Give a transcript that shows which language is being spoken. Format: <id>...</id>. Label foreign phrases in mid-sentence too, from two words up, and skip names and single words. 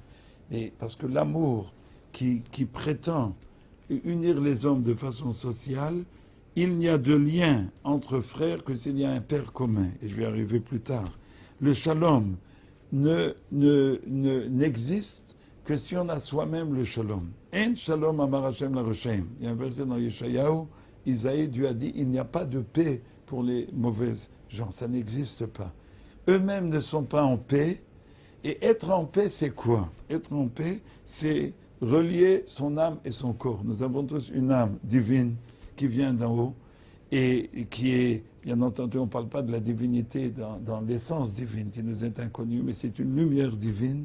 <fr>Et parce que l'amour qui prétend unir les hommes de façon sociale, il n'y a de lien entre frères que s'il y a un père commun. Et je vais y arriver plus tard. Le shalom n'existe que si on a soi-même le shalom.</fr> <he>אין שלום אמר השם לרשעים.</he> <fr>Il y a un verset dans Yeshayahu, Isaïe, Dieu a dit, il n'y a pas de paix pour les mauvaises gens. Ça n'existe pas. Eux-mêmes ne sont pas en paix. Et être en paix, c'est quoi? Être en paix, c'est relier son âme et son corps. Nous avons tous une âme divine qui vient d'en haut et qui est, bien entendu, on ne parle pas de la divinité dans l'essence divine qui nous est inconnue, mais c'est une lumière divine.</fr>